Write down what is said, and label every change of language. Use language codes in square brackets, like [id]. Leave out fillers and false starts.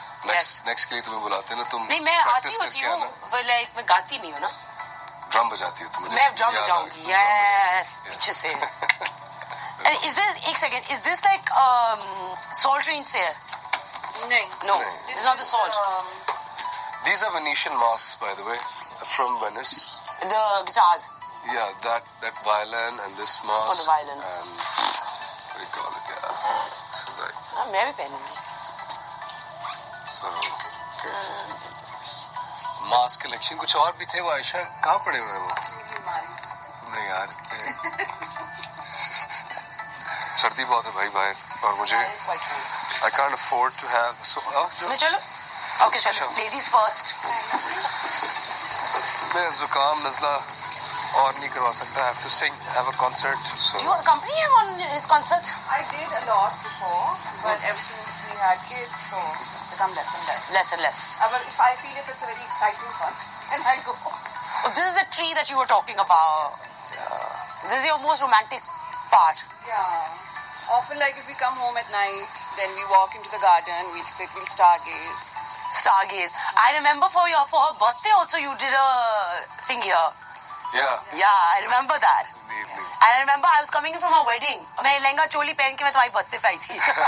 [hi] Next के लिए तुम्हें बुलाते हैं ना तुम. नहीं मैं आती [en] practice [hi] होती करके हूँ, आना. [en] but like [hi] मैं गाती नहीं हूँ ना. Drum बजाती हो तुम. मैं drum बजाऊंगी. [en] Yes, [hi] पीछे से. [en] And is this [hi] एक [en] second? Is this like Salt Train [hi] से है? [en] No, this is not the salt. These are Venetian masks, by the way, from Venice. The guitars. Yeah, that violin and this mask. Oh, the violin. And what do you call it? Yeah. [hi] हाँ मैं भी पहनूंगी. [en] So, mask collection [hi] कुछ और भी थे वो आयशा कहाँ पड़े हुए हैं वो? नहीं यार. सर्दी बहुत है भाई बाहर और मुझे [en] I can't afford to have so. [hi] नहीं चलो. [en] Okay [hi] चलो. Ladies first. मैं जुकाम नज़ला और नहीं करवा सकता. [en] I have to sing, have a concert. So. Do you accompany him on his concerts? I did a lot before, but ever since we had kids, so it's become less and less. Less and less. But if I feel if it's a very exciting concert, then I'll go. Oh, this is the tree that you were talking about. This is your most romantic part. Yeah. Often, like if we come home at night, then we walk into the garden, we'll sit, we'll stargaze. Stargaze. I remember for her birthday also you did a thing here. Yeah. Yeah, I remember that. In the evening. And I remember I was coming from a wedding. [hi] मैं लहंगा चोली पहन के मैं तुम्हारी birthday पे आई थी.